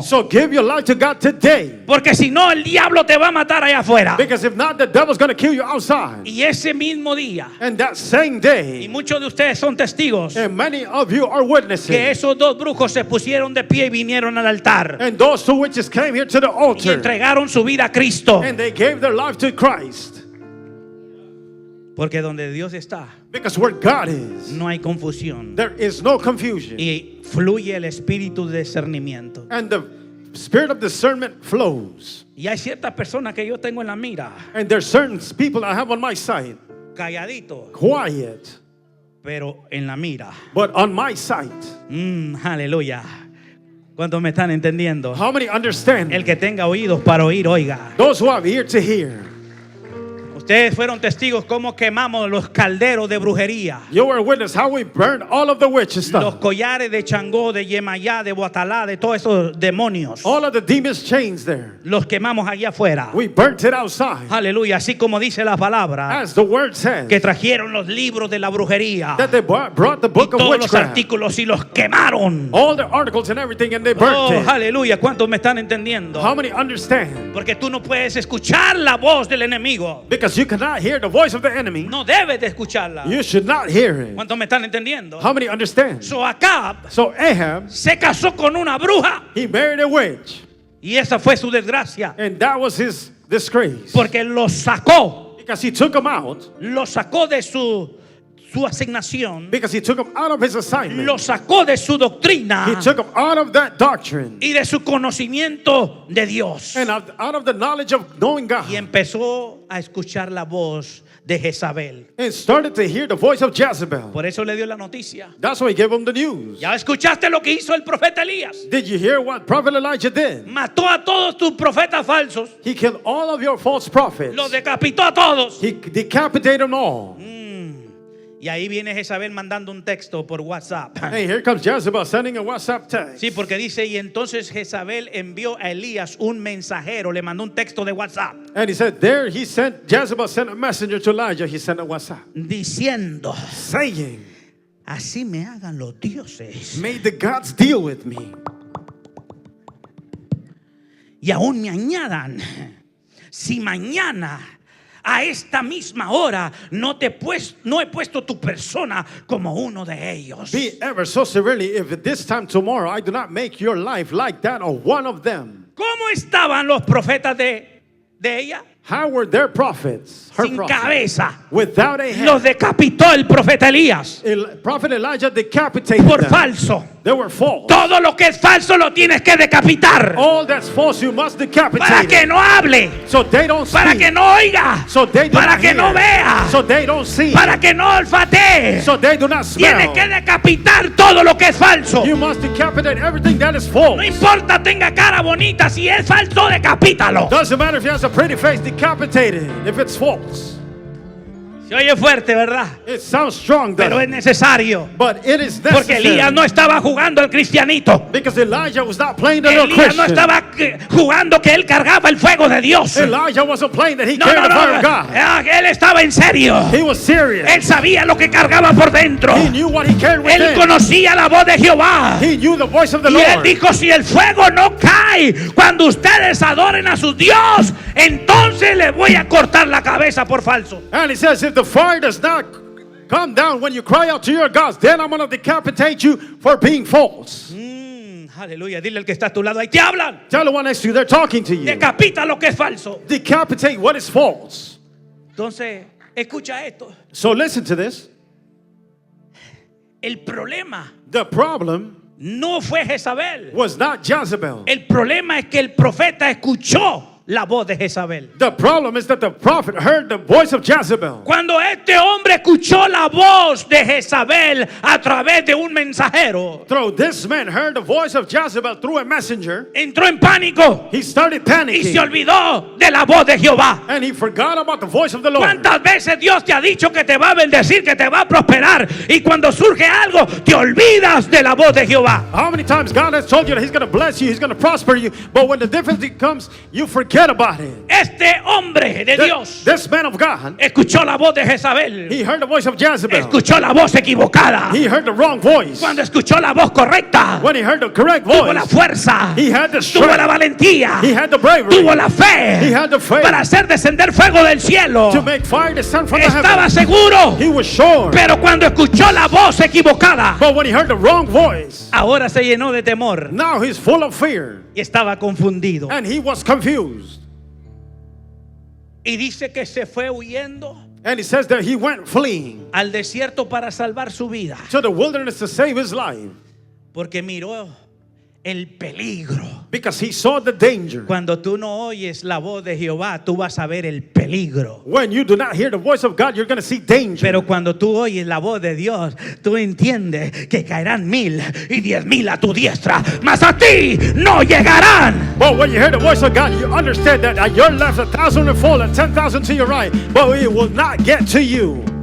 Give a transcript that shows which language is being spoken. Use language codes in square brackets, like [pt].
[en] So give your life to God today. [es] Porque si no, el diablo te va a matar allá afuera. [en] Because if not, the devil's going to kill you outside. [es] Y ese mismo día, [en] and that same day, [es] y muchos de ustedes son testigos, [en] and many of you are witnesses, [es] que esos dos brujos se pusieron de pie y vinieron al altar. [en] And those two witches came here to the altar. [es] Y entregaron su vida a Cristo. [en] And they gave their life to Christ. [es] Porque donde Dios está, [en] because where God is, [es] no hay confusión. [en] There is no confusion. [es] Y fluye el espíritu de discernimiento. [en] And the spirit of discernment flows. [es] Y hay ciertas personas que yo tengo en la mira. [en] And there's certain people I have on my side. [es] Calladito. [en] Quiet. [es] Pero en la mira. [en] But on my sight. [es] Aleluya. ¿Cuántos me están entendiendo? [en] How many understand? [es] El que tenga oídos para oír, oiga. [en] Those who have ear to hear. [es] Ustedes fueron testigos cómo quemamos los calderos de brujería. [en] You were a witness how we burned all of the witches stuff. [es] Los collares de Changó, de Yemayá, de Boatalá, de todos esos demonios. [en] All of the demons chains there. [es] Los quemamos allá afuera. [en] We burnt it outside. [es] Aleluya, así como dice la palabra. [en] As the word says. [es] Que trajeron los libros de la brujería. [en] That they brought the book [es] y [en] of [es] todos [en] witchcraft. [es] Los artículos y los quemaron. [en] All the articles and everything, and they burnt it. [es] Aleluya, ¿cuántos me están entendiendo? [en] How many understand? [es] Porque tú no puedes escuchar la voz del enemigo. [en] Because you cannot hear the voice of the enemy. [es] No debes de escucharla. [en] You should not hear it. [es] ¿Cuántos me están entendiendo? [en] How many understand? [es] So Acab se casó con una bruja. [en] He married a witch. [es] Y esa fue su desgracia. [en] And that was his disgrace. [es] Porque lo sacó [en] Because he took him out. [es] lo sacó de su asignación, [en] Because he took him out of his assignment. [es] lo sacó de su doctrina [en] He took him out of that doctrine. [es] y de su conocimiento de Dios. [en] And out of the knowledge of knowing God. [es] Y empezó a escuchar la voz de Jezabel. [en] And started to hear the voice of Jezebel. [es] Por eso le dio la noticia. [en] That's why he gave him the news. [es] ¿Ya escuchaste lo que hizo el profeta Elías? [en] Did you hear what Prophet Elijah did? [es] Mató a todos tus profetas falsos. [en] He killed all of your false prophets. [es] Los decapitó a todos. [en] He decapitated them all. [es] Y ahí viene Jezabel mandando un texto por WhatsApp. [en] Hey, here comes Jezebel sending a WhatsApp text. [es] Sí, porque dice, y entonces Jezabel envió a Elías un mensajero, le mandó un texto de WhatsApp. [en] And he said, Jezebel sent a messenger to Elijah. He sent a WhatsApp. [es] Diciendo, [en] Saying, [es] así me hagan los dioses. [en] may the gods deal with me. [es] Y aún me añadan, si mañana a esta misma hora no he puesto tu persona como uno de ellos. [en] Be ever so severely if at this time tomorrow I do not make your life like that of one of them. [es] ¿Cómo estaban los profetas de ella? [en] How were their prophets? Her [es] Sin [en] prophets. [es] cabeza. [en] Without a head. [es] Los decapitó el profeta Elías [en] Prophet Elijah decapitated [es] por [en] them. [es] falso. [en] They were false. [es] Todo lo que es falso lo tienes que decapitar. [en] All that's false you must decapitate. [es] Para que no hable. [en] So they don't [es] Para [en] speak. [es] que no oiga. [en] So they do [es] Para [en] not [es] que [en] hear. [es] no vea. [en] So they don't see. [es] Para que no olfatee. [en] So they do not [es] Tienes [en] smell. [es] que decapitar todo lo que es falso. [en] You must decapitate everything that is false. [es] No importa tenga cara bonita, si es falso, decapítalo. [en] Doesn't matter if he has a pretty face, decapitate it if it's false. [es] Se oye fuerte, ¿verdad? [en] It sounds strong, [es] Pero es [en] though. [es] necesario. [en] But it is [es] Porque Elías [en] necessary. [es] no estaba jugando el cristianito. [en] Because Elijah was not playing the little [es] Elías no [en] Christian. [es] estaba jugando que él cargaba el fuego de Dios. [en] Elijah wasn't playing that he [es] No, [en] carried [es] no, [en] the fire [es] no. [en] of God. [es] Él estaba en serio. [en] He was serious. [es] Él sabía lo que cargaba por dentro. [en] He knew what he carried [es] Él [en] within. [es] conocía la voz de Jehová. [en] He knew the voice of the [es] Y él [en] Lord. [es] dijo, si el fuego no cae cuando ustedes adoren a su Dios, entonces les voy a cortar la cabeza por falso. [en] And he says, if the fire does not come down when you cry out to your gods, then I'm going to decapitate you for being false. [es] Aleluya, dile al que está a tu lado, ahí te hablan. [en] Tell the one next to you, they're talking to you. [es] Decapita lo que es falso. [en] Decapitate what is false. [es] Entonces, escucha esto. [en] So listen to this. [es] El problema [en] The problem [es] no fue Jezabel. [en] was not Jezebel. [es] El problema es que el profeta escuchó la voz de Jezabel. [en] The problem is that the prophet heard the voice of Jezebel. [es] Cuando este hombre escuchó la voz de Jezabel a través de un mensajero, [en] Through this man heard the voice of Jezebel through a messenger, [es] entró en pánico [en] he started [es] y se [en] panicking. [es] olvidó de la voz de Jehová. [en] And he forgot about the voice of the Lord. [es] ¿Cuántas veces Dios te ha dicho que te va a bendecir, que te va a prosperar? Y cuando surge algo, te olvidas de la voz de Jehová. [en] How many times God has told you that he's going to bless you, he's going to prosper you, but when the difficulty comes, you forget about it. [es] Este hombre de Dios [en] This man of God, [es] escuchó la voz de Jezabel. [en] he heard the voice of Jezebel. [es] Escuchó la voz equivocada. [en] He heard the wrong voice. [es] Cuando escuchó la voz correcta, [en] When he heard the correct [es] tuvo la [en] voice, [es] fuerza, [en] he had the [es] tuvo la [en] strength, [es] valentía, [en] he had the bravery [es] tuvo la fe [en] He had the faith [es] para hacer descender fuego del cielo. [en] to make fire descend from the [es] Estaba [en] heavens. [es] seguro, [en] He was sure. [es] pero cuando escuchó la voz equivocada, [en] But when he heard the wrong voice, [es] ahora se llenó de temor [en] now he's full of fear [es] y estaba confundido. [en] and he was confused. [es] Y dice que se fue huyendo [en] And he says that he went fleeing [es] al desierto para salvar su vida, [en] to the wilderness to save his life [es] porque miró el peligro. [en] because he saw the danger. [es] Cuando tú no oyes la voz de Jehová, tú vas a ver el peligro. [en] When you do not hear the voice of God, you're going to see danger. [es] Pero cuando tú oyes la voz de Dios, tú entiendes que caerán 1000 y 10,000 a tu diestra, mas a ti no llegarán. [en] But when you hear the voice of God, you understand that at your left 1,000 will fall and 10,000 to your right, but it will not get to you.